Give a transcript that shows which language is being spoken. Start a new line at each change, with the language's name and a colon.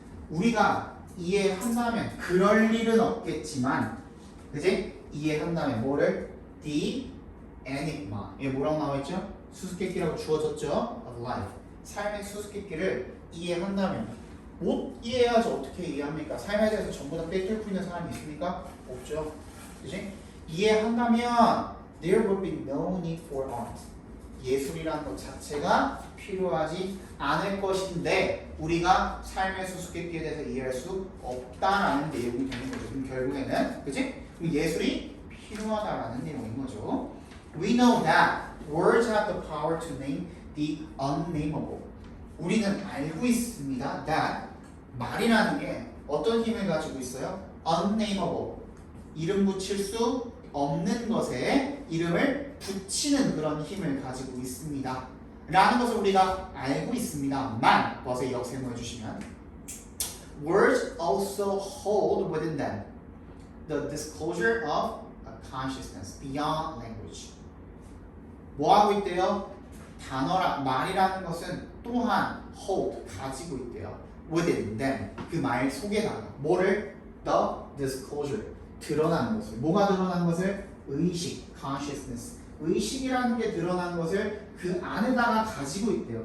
Korean: 우리가 이해한다면 그럴 일은 없겠지만, 그지? 이해한다면 뭐를? The enigma. 이게 뭐라고 나와있죠? 수수께끼라고 주어졌죠?
English: Of life.
Korean: 삶의 수수께끼를 이해한다면, 못 이해해야지 어떻게 이해합니까? 삶에 대해서 전부 다 꿰뚫고 있는 사람이 있습니까? 없죠. 그지? 이해한다면
English: there would be no need for art.
Korean: 예술이라는 것 자체가 필요하지 않을 것인데 우리가 삶의 수수께끼에 대해서 이해할 수 없다라는 내용이 되는 거죠. 그럼 결국에는 그지? 예술이 필요하다라는 내용인 거죠.
English: We know that words have the power to name the unnameable.
Korean: 우리는 알고 있습니다. that 말이라는 게 어떤 힘을 가지고 있어요?
English: unnameable.
Korean: 이름 붙일 수 없는 것에 이름을 붙이는 그런 힘을 가지고 있습니다. 라는 것을 우리가 알고 있습니다만, 버스의 역세모 해주시면
English: words also hold within them the disclosure of a consciousness beyond language.
Korean: 뭐 하고 있대요? 말이라는 것은 또한 hold, 가지고 있대요.
English: within them,
Korean: 그 말 속에다가 뭐를?
English: the disclosure,
Korean: 드러나는 것을. 뭐가 드러나는 것을? 의식, consciousness. 의식이라는 게 드러나는 것을 그 안에다가 가지고 있대요.